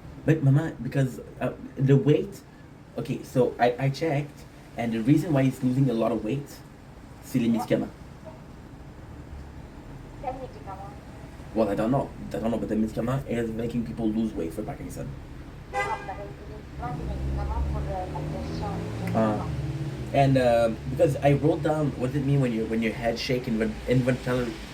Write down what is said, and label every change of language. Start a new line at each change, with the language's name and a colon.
English: But Mama, because the weight. Okay, so I checked, and the reason why he's losing a lot of weight,
French: c'est les médicaments. Quel médicament?
English: Well, I don't know, but the médicament is making people lose weight for Parkinson.
French: Non, mais il prend des médicaments pour la pression.
English: And because I wrote down what does it mean when your head shake involuntarily.